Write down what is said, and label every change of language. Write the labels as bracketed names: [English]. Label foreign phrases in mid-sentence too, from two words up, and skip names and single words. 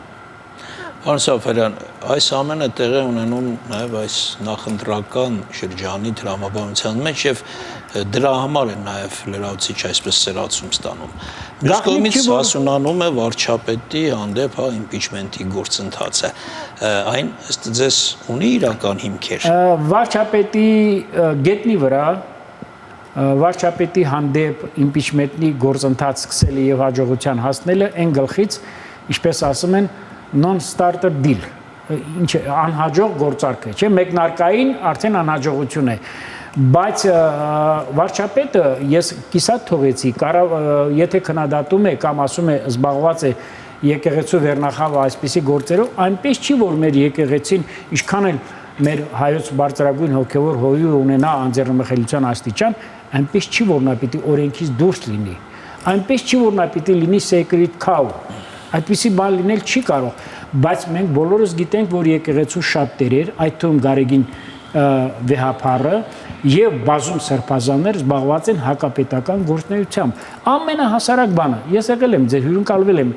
[Armenian] Պարոն Սաֆարյան, այս ամենը տեղի ունենում նաև այս նախընտրական շրջանի տրամաբանության մեջ եւ դրա համար է նաև լրացուցիչ այսպես սերացում ստանում։ Մյուս կողմից հասունանում է վարչապետի հանդեպ իմպիչմենտի գործընթացը։ Այն ըստ ձեզ ունի իրական հիմքեր։ Վարչապետի գետնի վրա վարչապետի հանդեպ իմպիչմենտի գործընթաց սկսելը եւ հաջողության հասնելը այն գլխից, ինչպես ասում են, [English] non-starter deal, [Armenian] ինչ անհաջող գործարք է, չէ՞, մեկնարկային արդեն անհաջողություն է, բայց վարչապետը ես կիսատ թողեցի, եթե քննադատում է կամ ասում է զբաղված է եկեղեցու վերնախավը այսպիսի գործերով, այնպես չի, որ մեր եկեղեցին ինչքան էլ մեր հայոց բարձրագույն հոգևոր հովիվ ունենա անձեռնմխելիության աստիճան, այնպես չի, որ նա պիտի օրենքից դուրս լինի, այնպես չի, որ նա պիտի լինի [English] sacred cow, [Armenian] այդպիսի բան լինել չի կարող, բայց մենք բոլորս գիտենք, որ եկեղեցու շատ տերեր, այդ թվում Գարեգին վեհափառը եւ բազում սրբազաններ զբաղված են հակապետական գործունեությամբ։ Ամենահասարակ բանը, ես եկել եմ ձեր հյուրընկալվել եմ